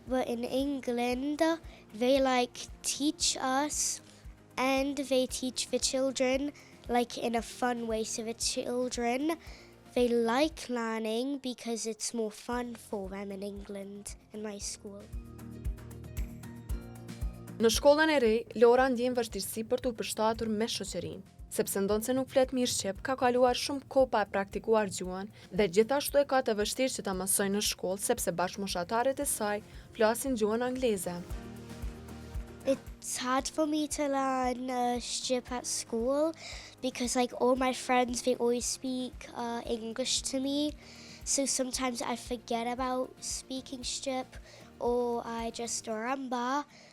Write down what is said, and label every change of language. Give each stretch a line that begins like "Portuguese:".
English: But in England, they like teach us and they teach the children like in a fun way. So the children, they like learning because it's more fun for them in England, in my school.
Albanian: Në shkollën e re, Lora ndjen vështirësi për t'u përshtatur me shoqërinë, sepse ndonë se nuk flet mirë shqip, ka kaluar shumë kohë pa e praktikuar gjuhën dhe gjithashtu e ka të vështirë që ta mësojë në shkollë sepse bashkëmoshataret e saj flasin gjuhën angleze.
English: It's hard for me to learn Shqip at school because like all my friends, they always speak English to me. So sometimes I forget about speaking Shqip or I just remember.